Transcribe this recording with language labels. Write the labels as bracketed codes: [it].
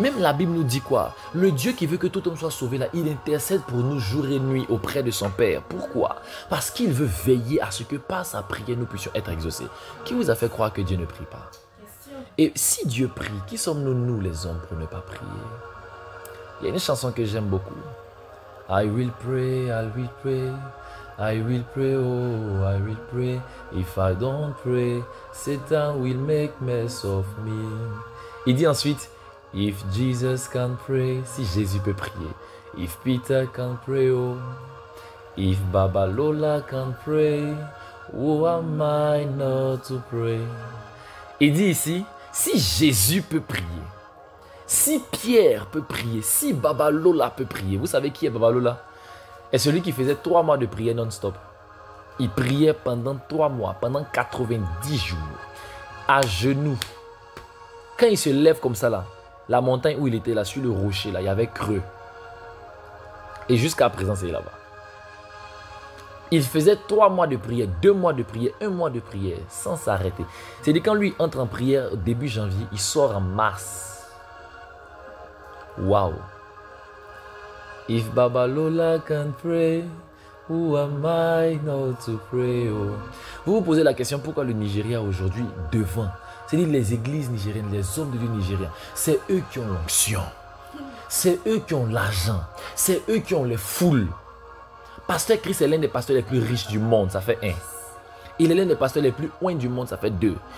[fr] Même la Bible nous dit quoi? Le Dieu qui veut que tout homme soit sauvé là, il intercède pour nous jour et nuit auprès de son Père. Pourquoi? Parce qu'il veut veiller à ce que par sa prière nous puissions être exaucés. Qui vous a fait croire que Dieu ne prie pas? Et si Dieu prie, qui sommes-nous, nous les hommes, pour ne pas prier? Il y a une chanson que j'aime beaucoup. [en] I will pray, I will pray, I will pray, oh, I will pray. If I don't pray, Satan will make mess of me. [fr] Il dit ensuite, [en] if Jesus can pray, [fr] si Jésus peut prier. [en] If Peter can pray, oh, if Baba Lola can pray, who am I not to pray? [fr] Il dit ici, si Jésus peut prier, si Pierre peut prier, si Baba Lola peut prier. Vous savez qui est Baba Lola? C'est celui qui faisait 3 mois de prière non-stop. Il priait pendant 3 mois, pendant 90 jours, à genoux. Quand il se lève comme ça là, la montagne où il était là, sur le rocher là, il y avait creux. Et jusqu'à présent, c'est là-bas. Il faisait 3 mois de prière, 2 mois de prière, 1 mois de prière, sans s'arrêter. C'est-à-dire quand lui entre en prière début janvier, il sort en mars. Wow. [en] If Baba Lola can pray, who am I not to pray? Oh. [fr] Vous vous posez la question, pourquoi le Nigeria aujourd'hui devant? C'est-à-dire les églises nigériennes, les hommes de Dieu nigériens, c'est eux qui ont l'onction. C'est eux qui ont l'argent. C'est eux qui ont les foules. Pasteur Chris est l'un des pasteurs les plus riches du monde, ça fait 1. Il est l'un des pasteurs les plus loin du monde, ça fait 2.